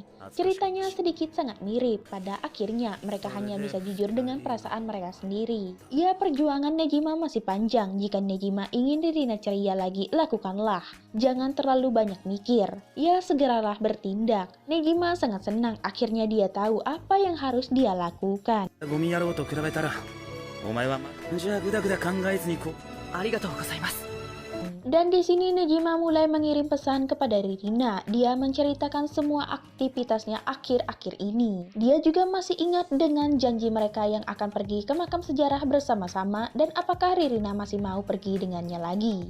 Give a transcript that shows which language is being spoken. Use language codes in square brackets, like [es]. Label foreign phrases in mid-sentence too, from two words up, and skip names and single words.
[id] Ceritanya sedikit sangat mirip. Pada akhirnya mereka hanya bisa jujur dengan perasaan mereka sendiri. Ya, perjuangan Nejima masih panjang. Jika Nejima ingin Ririna ceria lagi, lakukanlah. Jangan terlalu banyak mikir. Ya, segeralah bertindak. Nejima sangat senang akhirnya dia tahu apa yang harus dia lakukan. [ja] ゴミ野郎と比べたらお前はじゃあぐだぐだ考えずにこうありがとうございます [id] Dan di sini Nejima mulai mengirim pesan kepada Ririna. Dia menceritakan semua aktivitasnya akhir-akhir ini. Dia juga masih ingat dengan janji mereka yang akan pergi ke makam sejarah bersama-sama dan apakah Ririna masih mau pergi dengannya lagi.